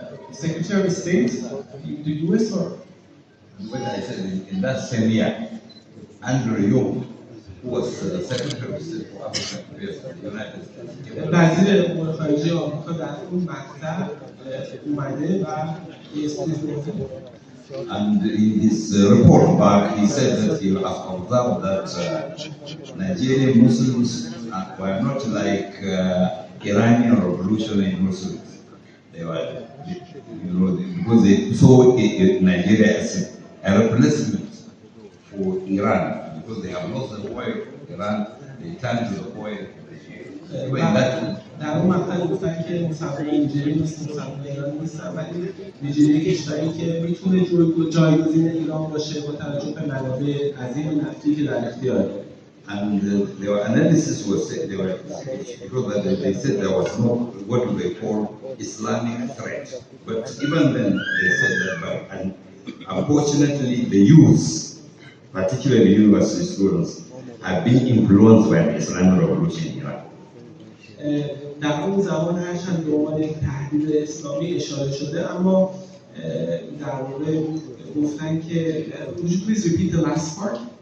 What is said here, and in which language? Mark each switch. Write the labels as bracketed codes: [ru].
[en] Secretary of State in the US or? When I said in that same year, Andrew Young, who was Secretary of State for African Affairs in the United States. [fa] وزیر امور خارجه آمریکا در اون مقطع اومده و [en] And in his report back, he said that he has observed that Nigerian Muslims were not like Iranian revolutionary Muslims. They were, because they saw Nigeria as a replacement for Iran, because they have lost the oil of Iran, they turned to the oil of the Shia. [fa] در اون مقطع گفتن که مسلمان نیجریه نیست، مسلمان ایران نیستن، ولی نیجریه کشوری که میتونه جایگزین ایران باشه با توجه به منابع عظیم نفتی که در اختیار داره. [en] And their analysis was said they said there was no what they call Islamic threat. But even then they said that, and unfortunately the youth, particularly university students, have been influenced by the Islamic revolution in Iran. [fa] در اون زمان هرچند به عنوان یک تهدید اسلامی اشاره شده، اما در واقع گفتن که [en] would you please repeat the last part?